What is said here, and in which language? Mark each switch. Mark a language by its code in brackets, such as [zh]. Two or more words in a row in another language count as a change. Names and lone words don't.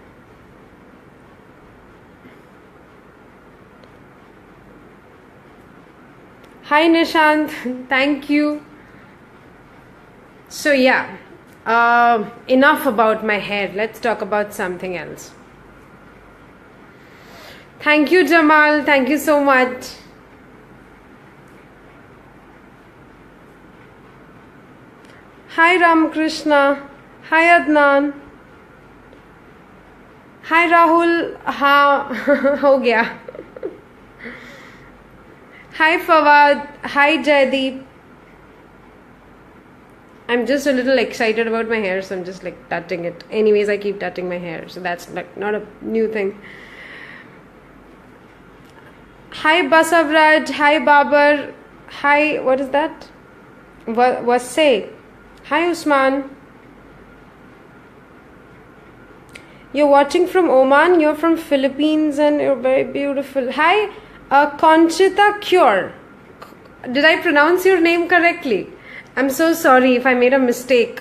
[en] Hi Nishant, thank you. So yeah, enough about my hair. Let's talk about something else. Thank you Jamal, thank you so much. Hi Ramakrishna, hi Adnan, hi Rahul. [hi] हाँ हो गया. [en] Hi Fawad, hi Jaideep. I'm just a little excited about my hair, so I'm just like touching it. Anyways, I keep touching my hair, so that's like not a new thing. Hi Basavraj, hi Babar, hi, what is that? Wasse. Hi Usman. You're watching from Oman, you're from Philippines, and you're very beautiful. Hi Conchita Cure. Did I pronounce your name correctly? I'm so sorry if I made a mistake.